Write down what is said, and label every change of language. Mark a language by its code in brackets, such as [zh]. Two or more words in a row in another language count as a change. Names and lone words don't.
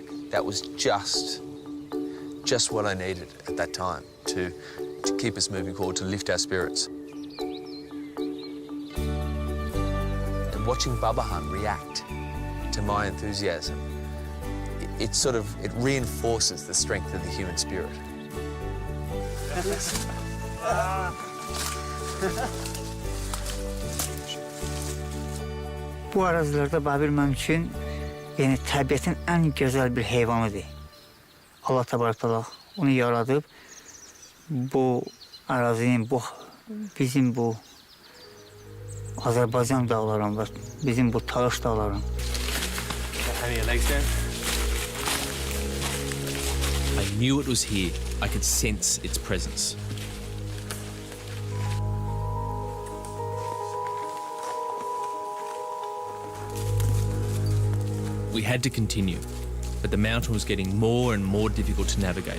[en] That was just what I needed at that time to keep us moving forward, to lift our spirits. And watching Babahan react to my enthusiasm, it reinforces the strength of the human spirit. [az] Bu arazilerde Babil mənim üçün təbiətin ən gözəl bir heyvanıdır. Allah təbarəkəlla onu yaradıb bu arazinin, bizim bu Azərbaycan dağlarında, bizim bu Tağış dağlarında. [en] I knew it was here. I could sense its presence. We had to continue, but the mountain was getting more and more difficult to navigate.